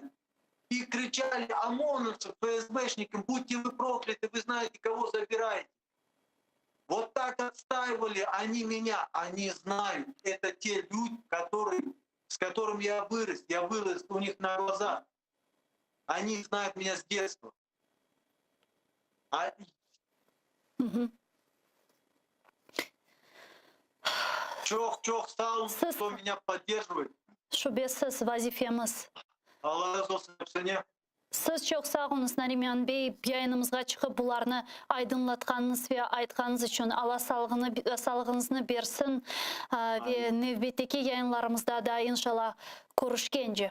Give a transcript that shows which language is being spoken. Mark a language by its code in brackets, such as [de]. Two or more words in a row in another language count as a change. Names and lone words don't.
[ru] И кричали ОМОНовцам, ФСБшникам, будьте вы прокляты, вы знаете, кого забираете. Вот так отстаивали они меня. Они знают, это те люди, с которыми я вырос у них на глазах. Они знают меня с детства. [crh] Çok sağ olun, [ru] кто меня поддерживает. [crh] Şüphesiz vazifemiz. Allah razı olsun hepsine. Siz çok sağ olunuz Нариман Бей. Yayınımızga çıkıp bularını aydınlatkanınız ve aytkanınız için Allah sağlığınızı bersin. Ve nevbetteki yayınlarımızda da inşallah görüşkence.